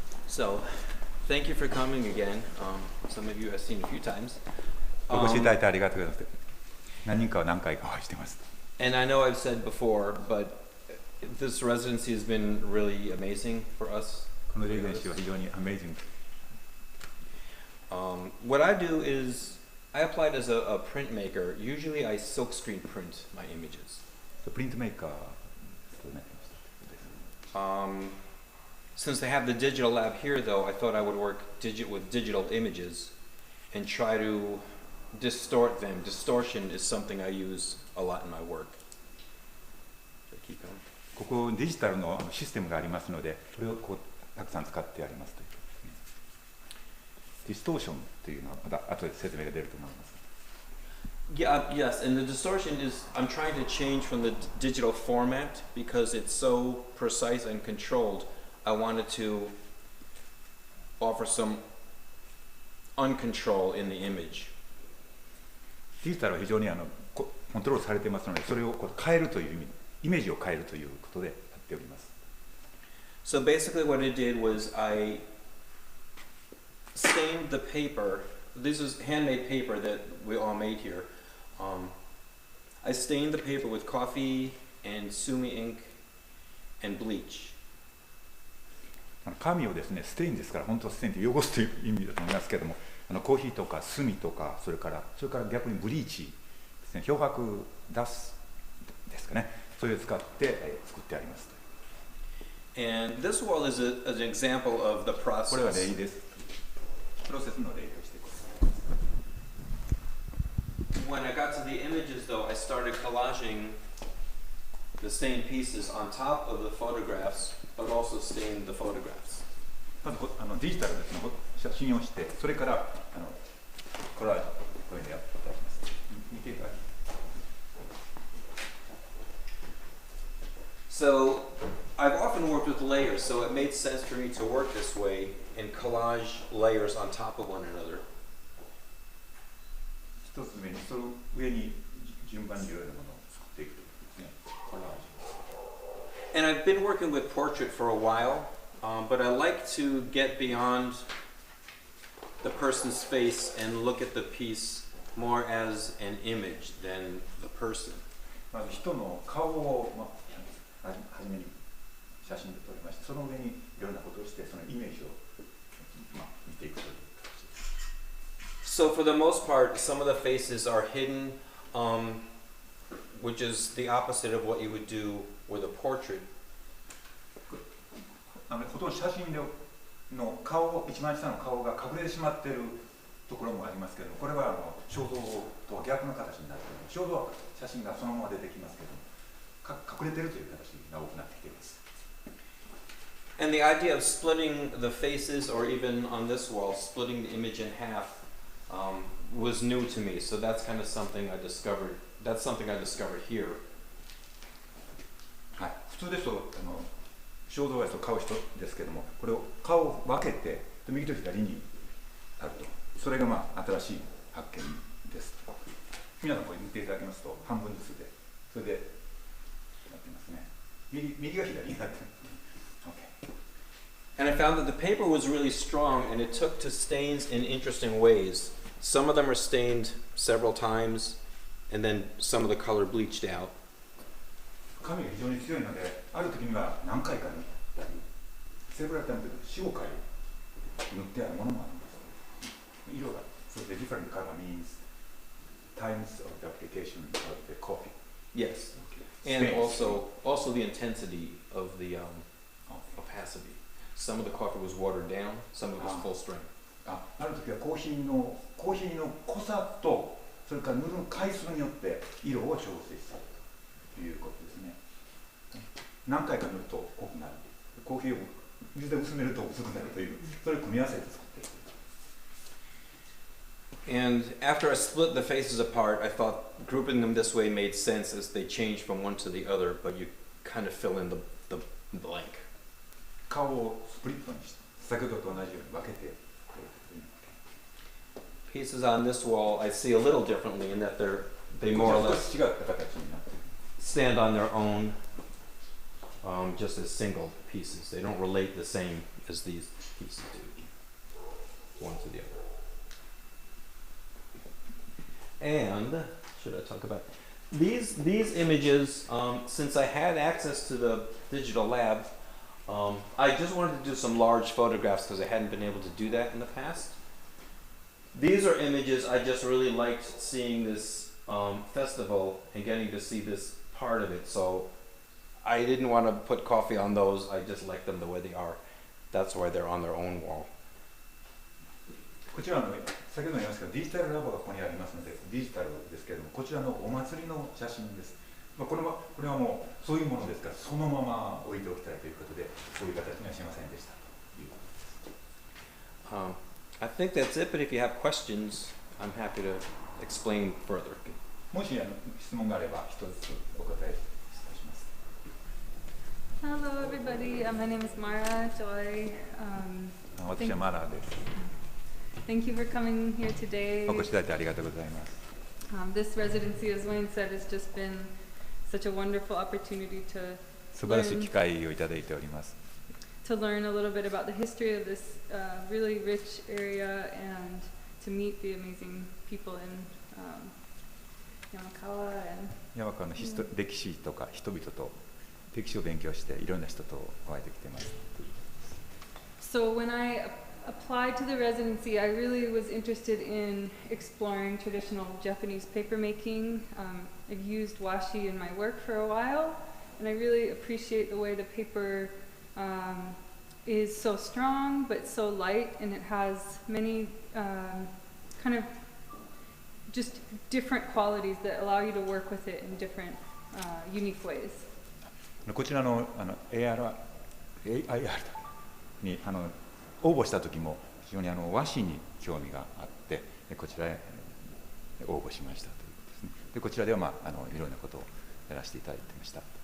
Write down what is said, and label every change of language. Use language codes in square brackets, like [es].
[en] So, thank you for coming again. Some of you I've seen a few times. [ja] お越しいただいてありがとうございます。何人かは何回かお会いしてます。 [en] And I know I've said before, but this residency has been really amazing for us. [ja] このレジデンシーは非常にアメージング。 [en] What I do is I applied as a printmaker. Usually I silkscreen print my images. [ja] プリントメーカーを務めてました。 [en] Since they have the digital lab here, though, I thought I would work with digital images and try to distort them. Distortion is something I use a lot in my work. Should I keep going? [ja] ここデジタルのシステムがありますので、それをこうたくさん使ってありますということですね。ディストーションというのはまた後で説明が出ると思います。 [en] Yeah, yes, and the distortion is I'm trying to change from the digital format because it's so precise and controlled. I wanted to offer some uncontrol in the image. [ja] デジタルは非常にコントロールされていますので、それをこう変えるという意味、イメージを変えるということでやっております。 [en] So basically what I did was I stained the paper. This is handmade paper that we all made here. I stained the paper with coffee and sumi ink and bleach. [ja] 紙をですね、ステインですから、本当はステインって汚すという意味だと思いますけれども、コーヒーとか炭とか、それから逆にブリーチですね、漂白出すですかね、それを使って作ってあります。 [en] And this wall is an example of the process. [ja] これは例です。プロセスの例として。 [en] When I got to the images, though, I started collaging the stained pieces on top of the photographs, but also stained the photographs. [ja] まずデジタルですね、写真をして、それからコラージュこれでやっていただきます。見ていただきます。 [en] So I've often worked with layers, so it made sense for me to work this way and collage layers on top of one another. [ja] 一つ目にその上に順番にいろいろなものを作っていくということですね。コラージュ。 [en] And I've been working with portrait for a while, but I like to get beyond the person's face and look at the piece more as an image than the person. [ja] まず人の顔を初めに写真で撮りまして、その上にいろんなことをして、そのイメージを見ていくという形です。 So for the most part, some of the faces are hidden, which is the opposite of what you would do with a portrait. ほとんど写真の顔、一番下の顔が隠れてしまっているところもありますけれども、これは肖像とは逆の形になっています。肖像は写真がそのまま出てきますけれども、隠れているという形が多くなってきています。 [en] And the idea of splitting the faces, or even on this wall, splitting the image in half, was new to me. So that's kind of something I discovered. That's something I discovered here. [ja] はい、普通ですと肖像画ですと顔一つですけれども、これを顔を分けて右と左にあると、それが新しい発見です。皆さんこれ見ていただきますと半分ずつで、それでなってますね。右が左になってます。 [en] And I found that the paper was really strong, and it took to stains in interesting ways. Some of them are stained several times, and then some of the color bleached out. [ja] 紙が非常に強いので、ある時には何回か塗ったり、セーブラタイムという4、5回塗ってあるものもあります。色が、 [en] so the different color means times of the application of the coffee. Yes, and also the intensity of the opacity. Some of the coffee was watered down, some of it was full strength. [ja] ある時はコーヒーの濃さと、それから塗る回数によって色を調整されるということですね。何回か塗ると濃くなる。コーヒーを水で薄めると薄くなるという、それを組み合わせて作っている。 [en] And after I split the faces apart, I thought grouping them this way made sense as they changed from one to the other, but you kind of fill in the blank. [ja] 顔をスプリットにして、先ほどと同じように分けて。 [en] Pieces on this wall I see a little differently in that they more or less stand on their own. just as single pieces. They don't relate the same as these pieces do, one to the other. And should I talk about these images? Since I had access to the digital lab, I just wanted to do some large photographs because I hadn't been able to do that in the past. These are images I just really liked seeing this festival and getting to see this part of it. So I didn't want to put coffee on those. I just like them the way they are. That's why they're on their own wall. [ja] こちらの先ほども言いましたがデジタルラボがここにありますのでデジタルですけれどもこちらのお祭りの写真です。これはもうそういうものですからそのまま置いておきたいということでそういう形にはしませんでしたということです。 [en] I think that's it, but if you have questions, I'm happy to explain further. [ja] もし質問があれば一つお答えします。 [en] Hello, everybody. My name is Mara Joy. [ja] 私はマラーです。 [en] Thank you for coming here today. [ja] お越しいただいてありがとうございます。 [en] This residency, as Wayne said, has just been such a wonderful opportunity to [ja] 素晴らしい機会をいただいております。 [en] to learn a little bit about the history of this really rich area and to meet the amazing people in Yamakawa and [ja] 山川の歴史とか人々と歴史を勉強していろんな人とお会いできています。 [en] So when I applied to the residency, I really was interested in exploring traditional Japanese paper making. I've used washi in my work for a while, and I really appreciate the way the paper is so strong but so light, and it has many kind of just different qualities that allow you to work with it in different unique ways. [ja] こちらのAIR に応募した時も非常に和紙に興味があってこちらへ応募しましたということですね。でこちらでは、いろんなことをやらせていただいてました。